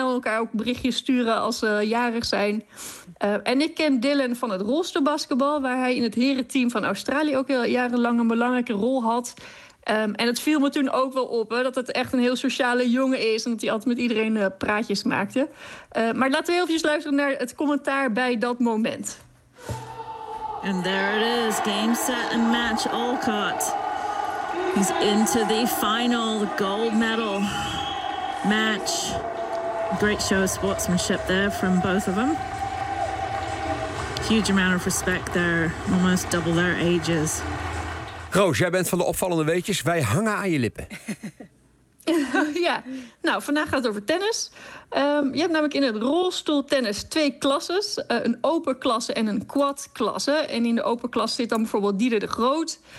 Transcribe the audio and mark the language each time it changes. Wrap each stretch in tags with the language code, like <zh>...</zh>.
<nl>Elkaar ook berichtjes sturen als ze jarig zijn. En ik ken Dylan van het rolstoelbasketbal, waar hij in het herenteam van Australië ook heel jarenlang een belangrijke rol had. En het viel me toen ook wel op, hè, dat het echt een heel sociale jongen is en dat hij altijd met iedereen praatjes maakte. Maar laten we heel even luisteren naar het commentaar bij dat moment.</nl> <en>And there it is, game set and match, Alcott. He's into the final, the gold medal match. Great show of sportsmanship there from both of them. Huge amount of respect there, almost double their ages.</en> <nl>Roos, jij bent van de opvallende weetjes. Wij hangen aan je lippen. Ja, nou, vandaag gaat het over tennis. Je hebt namelijk in het rolstoeltennis 2 klasses. Een open klasse en een quad klasse. En in de open klasse zit dan bijvoorbeeld Diede de Groot.</nl>